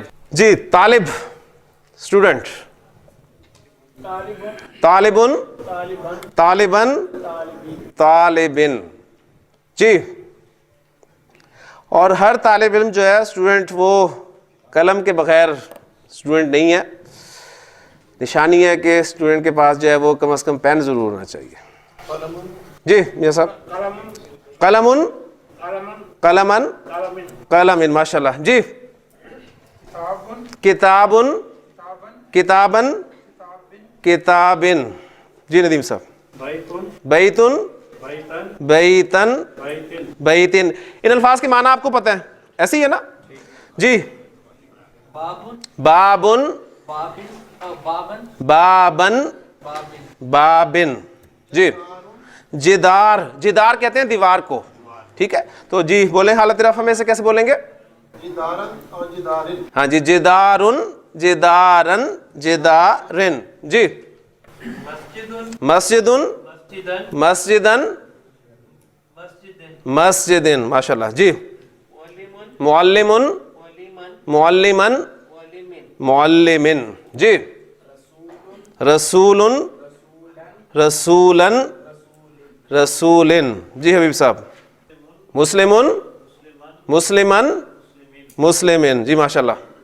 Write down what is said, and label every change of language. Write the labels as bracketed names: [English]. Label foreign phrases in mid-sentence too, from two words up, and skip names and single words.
[Arabic] جی. طالب، اسٹوڈنٹ. طالبن، طالبن، طالبن. [Urdu] جی. اور ہر طالب علم جو ہے اسٹوڈنٹ، وہ قلم کے بغیر اسٹوڈنٹ نہیں ہے. نشانی ہے کہ اسٹوڈنٹ کے پاس جو ہے وہ کم از کم پین ضرور ہونا چاہیے. جی میاں صاحب. [Arabic] قلمن، قلمن، قلمن. ماشاء اللہ. جی. کتابن، کتابن، کتابن. [Urdu] جی ندیم صاحب. [Arabic] بیتن، بیتن، بیتن. [Urdu] ان الفاظ کے معنی آپ کو پتہ ہے، ایسے ہی ہے نا؟ جی. [Arabic] بابن، بابن، بابن. جی. جدار، جدار [Urdu] کہتے ہیں دیوار کو. ٹھیک ہے. تو جی بولیں حالت رفع میں سے کیسے بولیں گے؟ [Arabic] جدارن اور جدارن. [Urdu] ہاں جی. [Arabic] جدارن، جدارن، جدارن. جی. مسجدن، مسجدن، مسجدن. [Urdu] ماشاء اللہ. جی. [Arabic] معلمن، معلمن، معلمن. جی. رسولن، رسولن، رسولن. [Urdu] جی حبیب صاحب. [Arabic] مسلمن، مسلمن، مسلمن. جی ماشاء اللہ.